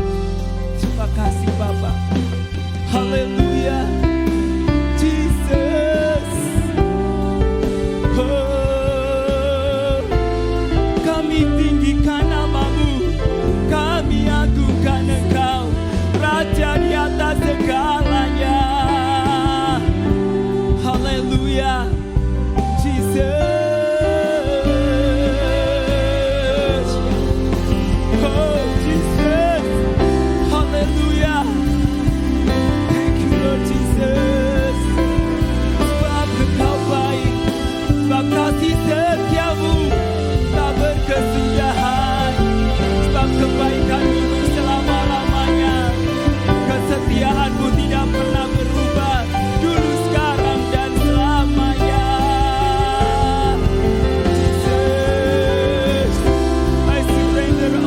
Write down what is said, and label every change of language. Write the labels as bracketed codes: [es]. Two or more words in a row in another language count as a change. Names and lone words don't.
[id] Terima kasih Bapa. Haleluya. Jesus. Oh, kami tinggikan nama-Mu, kami agungkan Engkau, Raja di atas segalanya. Haleluya, Jesus. Oh, Jesus. Haleluya. [en] Thank you, Lord Jesus. [id] Sebab Engkau baik, sebab kasih setiamu tak berkesudahan, sebab kebaikan-Mu selama-lamanya. Kesetiaan-Mu tidak pernah berubah, dulu, sekarang, dan selamanya. [en] Jesus, I surrender.